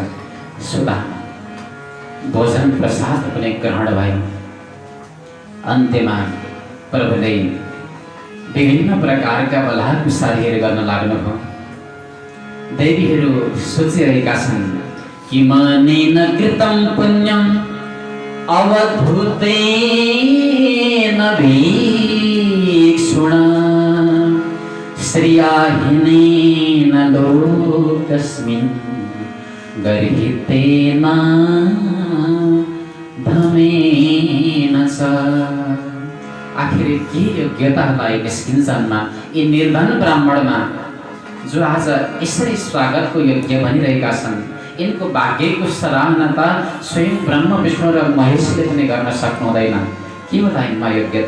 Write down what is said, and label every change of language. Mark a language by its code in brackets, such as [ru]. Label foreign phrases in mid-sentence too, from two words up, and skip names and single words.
[ne] सुदामा भोजन प्रसाद पनि ग्रहण भयो। अन्त्यमा प्रभुले विभिन्न प्रकारका बलाकुसारीहरू गर्न लाग्नुभयो। देवीहरू सोचिरहेका छन् कि [sa] मनेन कृतं पुण्यम अवधूतेन भिक्षुणा श्रियाहीनेन लोकस्मिन् गर्हितेन धमेन च। [ne] आखिर के योग्यतालाई निस्किन्छन्मा यी निर्धन ब्राह्मणमा जो आज यसरी स्वागतको योग्य बनिरहेका छन्। यिनको भाग्यको सराहना त स्वयं ब्रह्म विष्णु र महेशले पनि गर्न सक्नुहुँदैन। के होला यिनमा योग्यता?